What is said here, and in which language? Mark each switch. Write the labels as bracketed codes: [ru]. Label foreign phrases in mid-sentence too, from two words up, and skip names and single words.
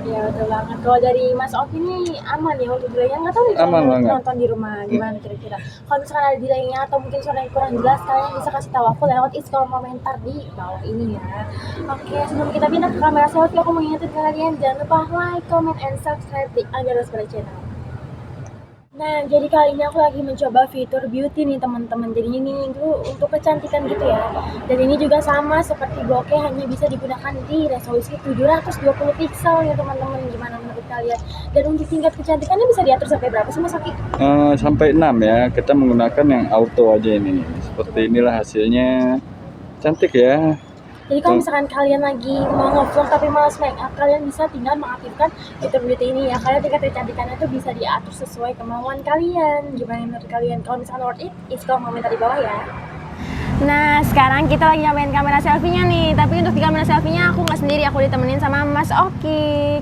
[id] Ya betul banget. Kalau dari Mas Oki ini aman ya untuk delaynya, nggak tahu nih Aman kalau banget. nonton di rumah gimana kira-kira. Kalau misalkan ada delaynya atau mungkin suaranya kurang jelas, kalian bisa kasih tahu aku lewat kolom komentar di bawah ini ya. Oke, sebelum kita pindah ke kamera selfie, aku mau ingetin kalian jangan lupa [en] like, comment, and subscribe [id] di Angger Rose pada channel. Nah, jadi kali ini aku lagi mencoba fitur beauty nih teman-teman. Jadi ini dulu untuk kecantikan gitu ya. Dan ini juga sama seperti bokeh, hanya bisa digunakan di resolusi 720 pixel ya teman-teman. Gimana menurut kalian? Dan untuk tingkat kecantikannya bisa diatur sampai berapa sih Mas Oki? Sampai 6 ya. Kita menggunakan yang auto aja ini. Seperti inilah hasilnya. Cantik ya. Jadi kalau misalkan kalian lagi mau nge-vlog tapi malas make up, kalian bisa tinggal mengaktifkan fitur beauty ini ya. Kalian tingkat kecantikannya tuh bisa diatur sesuai kemauan kalian. Gimana menurut kalian? Kalau misalkan [en] worth it, [id] kolom komentar di bawah ya. Nah, sekarang kita lagi nyamain kamera selfie-nya nih. Tapi untuk di kamera selfie-nya aku nggak sendiri, aku ditemenin sama Mas Oki.